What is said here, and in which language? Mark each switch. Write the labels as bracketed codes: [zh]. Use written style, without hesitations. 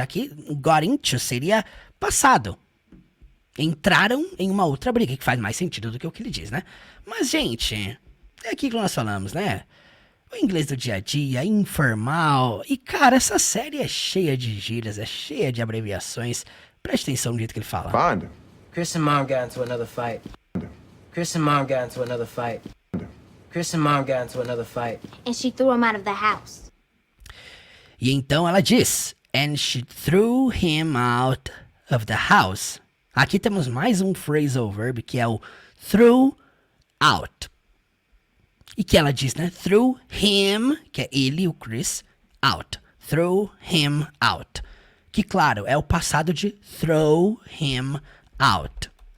[pt] Aqui, got into seria passado. Entraram em uma outra briga, que faz mais sentido do que o que ele diz, né? Mas, gente, é aquilo que nós falamos, né? O inglês do dia a dia, informal. E, cara, essa série é cheia de gírias, é cheia de abreviações. Preste atenção no jeito que ele fala. [en] Find him. Chris and Mom got into another fight. Chris and Mom got into another fight. Chris and Mom got into another fight. And she threw him out of the house. [pt] E então ela diz, [en] and she threw him out of the house. [pt] Aqui temos mais um phrasal verb, que é o threw out. E que ela diz, né? [en] Threw him, [pt] que é ele, o Chris, out. [en] Threw him out. [pt] Que, claro, é o passado de [en] throw him out.